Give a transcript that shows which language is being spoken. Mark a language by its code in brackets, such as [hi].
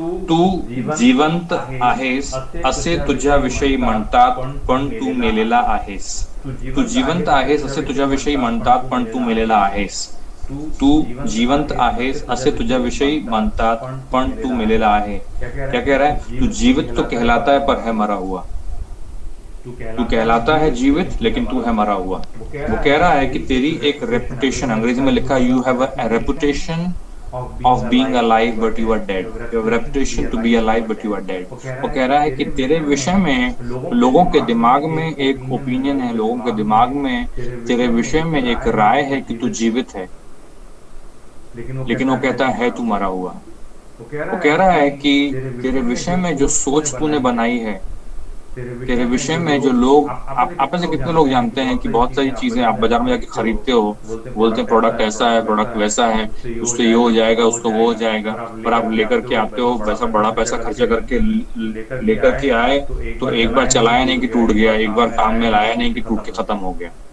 [mr] तू जिवंत आहेस असे तुझ्याविषयी म्हणतात, पण तू मेलेला आहेस। तू जिवंत आहेस असे तुझ्याविषयी म्हणतात, पण तू मेलेला आहेस। तू जिवंत आहेस असे तुझ्याविषयी म्हणतात, पण तू मेलेला आहे। [hi] क्या कह रहा है? तू जीवित तो कहलाता है पर है मरा हुआ। तू कहलाता है जीवित लेकिन तू है मरा हुआ। वो कह रहा है कि तेरी एक रेपुटेशन, अंग्रेजी में लिखा [en] You have a reputation of being alive but you are dead, you have reputation to be alive but you are dead। [hi] वो कह रहा है कि तेरे विषय में लोगों के दिमाग में एक ओपिनियन है, लोगों के दिमाग में तेरे विषय में एक राय है कि तू जीवित है, लेकिन वो कहता है तू मरा हुआ। वो कह रहा है कि तेरे विषय में जो सोच तूने बनाई है, तेरे विषय में जो लोग, आप में से कितने लोग जानते हैं कि बहुत सारी चीजें आप बाजार में जाके खरीदते हो, बोलते हैं प्रोडक्ट ऐसा है, प्रोडक्ट वैसा है, उससे ये हो जाएगा, उसको वो हो जाएगा, पर आप लेकर के आते हो, वैसा बड़ा पैसा खर्चा करके लेकर के आए, तो एक बार चलाया नहीं कि टूट गया, एक बार काम में लाया नहीं कि टूट के खत्म हो गया।